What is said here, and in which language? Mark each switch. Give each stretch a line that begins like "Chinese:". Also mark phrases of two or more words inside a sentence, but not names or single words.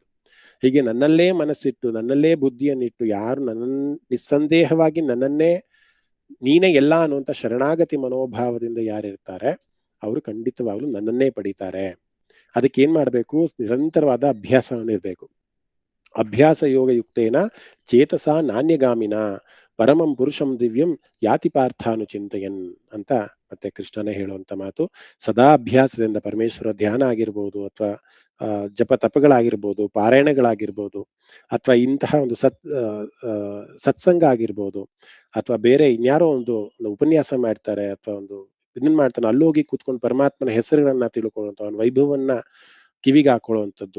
Kannada: ಹೀಗೆ ನನ್ನಲ್ಲೇ ಮನಸ್ಸಿಟ್ಟು, ನನ್ನಲ್ಲೇ ಬುದ್ಧಿಯನ್ನಿಟ್ಟು, ಯಾರು ನಿಸ್ಸಂದೇಹವಾಗಿ ನನ್ನನ್ನೇ ನೀನೇ ಎಲ್ಲ ಅನ್ನುವಂಥ ಶರಣಾಗತಿ ಮನೋಭಾವದಿಂದ ಯಾರಿರ್ತಾರೆ ಅವರು ಖಂಡಿತವಾಗ್ಲೂ ನನ್ನನ್ನೇ ಪಡಿತಾರೆ. ಅದಕ್ಕೆ ಏನ್ ಮಾಡ್ಬೇಕು? ನಿರಂತರವಾದ ಅಭ್ಯಾಸವನ್ನಿರ್ಬೇಕು.
Sanskrit: ಅಭ್ಯಾಸ ಯೋಗ ಯುಕ್ತೇನ ಚೇತಸ ನಾಣ್ಯಗಾಮಿನ ಪರಮಂ ಪುರುಷಂ ದಿವ್ಯಂ ಯಾತಿ ಪಾರ್ಥಾನುಚಿಂತೆಯನ್
Kannada: ಅಂತ ಮತ್ತೆ ಕೃಷ್ಣನೇ ಹೇಳುವಂತ ಮಾತು. ಸದಾ ಅಭ್ಯಾಸದಿಂದ ಪರಮೇಶ್ವರ ಧ್ಯಾನ ಆಗಿರ್ಬೋದು, ಅಥವಾ ಜಪ ತಪಗಳಾಗಿರ್ಬೋದು, ಪಾರಾಯಣಗಳಾಗಿರ್ಬೋದು, ಅಥವಾ ಇಂತಹ ಒಂದು ಸತ್ಸಂಗ ಆಗಿರ್ಬೋದು, ಅಥವಾ ಬೇರೆ ಇನ್ಯಾರೋ ಒಂದು ಉಪನ್ಯಾಸ ಮಾಡ್ತಾರೆ, ಅಥವಾ ಒಂದು ಇದನ್ನ ಮಾಡ್ತಾನೆ, ಅಲ್ಲೋಗಿ ಕೂತ್ಕೊಂಡು ಪರಮಾತ್ಮನ ಹೆಸರುಗಳನ್ನ ತಿಳ್ಕೊಳ್ಳುವಂತ, ಅವನ ವೈಭವನ್ನ ಕಿವಿಗೆ ಹಾಕೊಳ್ಳುವಂಥದ್ದು.